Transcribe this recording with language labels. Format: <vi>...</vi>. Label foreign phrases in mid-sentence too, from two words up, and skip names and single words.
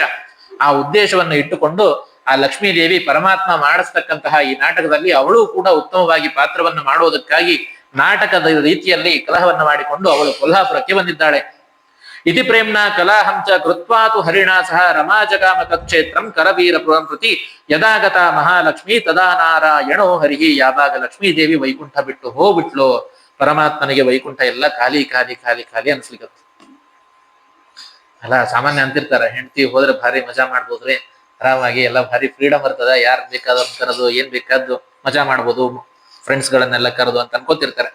<kn>ಆ ಉದ್ದೇಶವನ್ನು ಇಟ್ಟುಕೊಂಡು ಆ ಲಕ್ಷ್ಮೀದೇವಿ ಪರಮಾತ್ಮ ಮಾಡಿಸ್ತಕ್ಕಂತಹ ಈ ನಾಟಕದಲ್ಲಿ ಅವಳು ಕೂಡ ಉತ್ತಮವಾಗಿ ಪಾತ್ರವನ್ನು ಮಾಡುವುದಕ್ಕಾಗಿ ನಾಟಕದ ರೀತಿಯಲ್ಲಿ ಕಲಹವನ್ನು ಮಾಡಿಕೊಂಡು ಅವಳು ಕೊಲ್ಹಾಪುರಕ್ಕೆ ಬಂದಿದ್ದಾಳೆ.</kn> <sa>ಇತಿ ಪ್ರೇಮ್ನ ಕಲಾಹಂಚ ಕೃತ್ವಾತು ಹರಿಣಾ ಸಹ ರಮಾ ಜಗಾಮ ತಕ್ಷೇತ್ರಂ ಕರವೀರಪುರಂ ಪ್ರತಿ ಯದಾಗತ ಮಹಾಲಕ್ಷ್ಮಿ ತದಾ ನಾರಾಯಣೋ ಹರಿಹಿ.</sa> <kn>ಯಾವಾಗ ಲಕ್ಷ್ಮೀದೇವಿ ವೈಕುಂಠ ಬಿಟ್ಟು ಹೋಗ್ಬಿಟ್ಲು, ಪರಮಾತ್ಮನಿಗೆ ವೈಕುಂಠ ಎಲ್ಲ ಖಾಲಿ ಖಾಲಿ ಖಾಲಿ ಖಾಲಿ ಅನ್ಸ್ಲಿಕ್ಕತ್ತು. ಅಲ್ಲ, ಸಾಮಾನ್ಯ ಅಂತಿರ್ತಾರ, ಹೆಂಡತಿ ಹೋದ್ರೆ ಭಾರಿ ಮಜಾ ಮಾಡ್ಬೋದ್ರಿ, ಆರಾಮಾಗಿ ಎಲ್ಲ ಭಾರಿ ಫ್ರೀಡಮ್ ಇರ್ತದ, ಯಾರು ಬೇಕಾದವ್ರು ಕರೆದು ಏನ್ ಬೇಕಾದ್ದು ಮಜಾ ಮಾಡ್ಬೋದು, ಫ್ರೆಂಡ್ಸ್ ಗಳನ್ನೆಲ್ಲ ಕರೆದು ಅಂತ ಅನ್ಕೋತಿರ್ತಾರೆ.</kn>